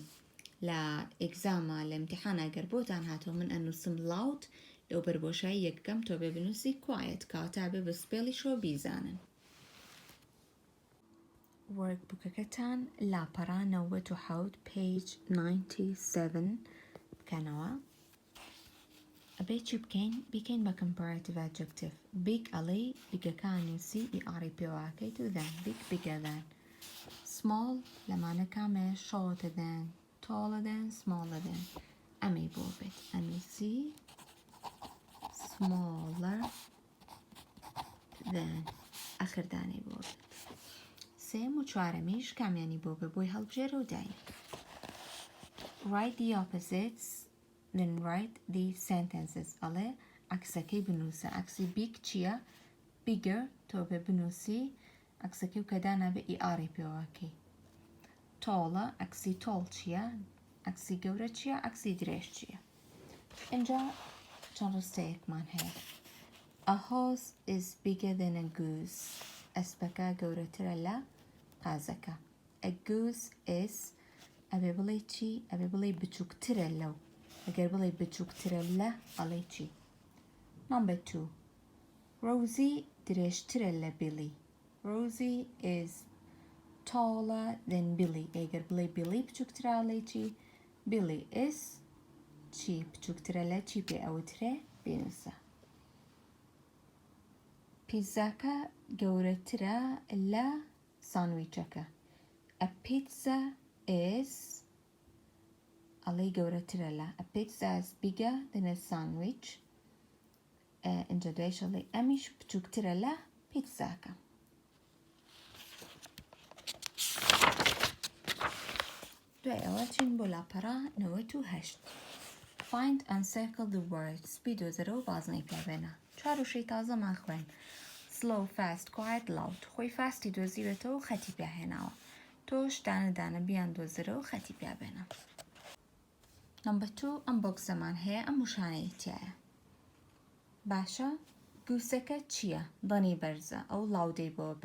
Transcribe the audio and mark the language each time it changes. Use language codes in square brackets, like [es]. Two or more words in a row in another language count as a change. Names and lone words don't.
[ckb] لە ئێگزامە لە ئیمتیحانە گەر بۆتان هاتەوە من ئەنووسم لاوت لەو بەربۆشایی یەکەم تۆ بێ بنووسی کوایەت کەواتە بێ بە سپێڵیشەوە بیزانن. وەرکبوکەکەتان لاپەڕا 97 page 97 بکەنەوە. ئەبێ چی بکەین؟ بیکەین بە [en] comparative adjective. [ckb] big ئەڵێی بیگەکان نووسی ئیئاری پێواکەیت و [en] then big bigger than. [ckb] small لەمانە کامێ [en] shorter than, taller than, smaller than. [ckb] ئەمەی بۆ بێت ئەنووسی [en] smaller than [ckb] ئەخردانەی بۆ بێت. سێم و چوارەمیش کامیانی بۆ بێ بۆی هەڵبژێرە و داین. [en] write the opposites then write the sentences. [ckb] ئەڵێ عەکسەکەی بنووسە. عەکسی big چییە؟ bigger تۆ بێ بنووسی عەکسەکەی و کەدانا بێ ئیئاری پێواکەی. tallە عەکسی tall چییە؟ عەکسی گەورە چییە؟ عەکسی درێژ چییە؟ اینجا چەند ڕستەیەکمان هەیە. [en] a horse is bigger than a goose. [ckb] ئەسپەکە گەورەترە لە قازەکە. [en] a goose is [ckb] ئەبێ بڵێ چی؟ ئەبێ بڵێ بچووکترە لەو. ئەگەر بڵێ بچووکترە لە ئەڵێ چی؟ number 2 Rosie درێژترە لە Billy. [en] Rosie is taller than Billy. [ckb] ئەگەر بڵێ Billy بچووکترە ئەڵێ چی؟ Billy is چی بچووکترە لە چی پێ ئەوترێ؟ بینووسە. پیزاکە گەورەترە لە ساندویچەکە. [en] A pizza is [ckb] ئەڵێ گەورەترە لە [en] a pizza is bigger than a sandwich. [ckb] اینجا دوایش ئەڵێ ئەمیش بچووکترە لە پیتزاکە. دوای ئەوە چین بۆ لاپەڕە 98. [en] Find and circle the words. [ckb] بیدۆزەرەوە بازنەی پێبێنە. 4 وشەی تازەمان خوێن. [en] Slow, fast, quiet, loud. [ckb] خۆی فاستی دۆزیوێتەوە و خەتی پێهێناوە. تۆش دانە بیان دۆزەرەوە و خەتی پێبێنە. Number 2 ئەم بۆکسەمان هەیە ئەم وشانەی تایە. باشە گووسەکە چییە؟ دەنی بەرزە ئەو لاودەی بۆ بێ.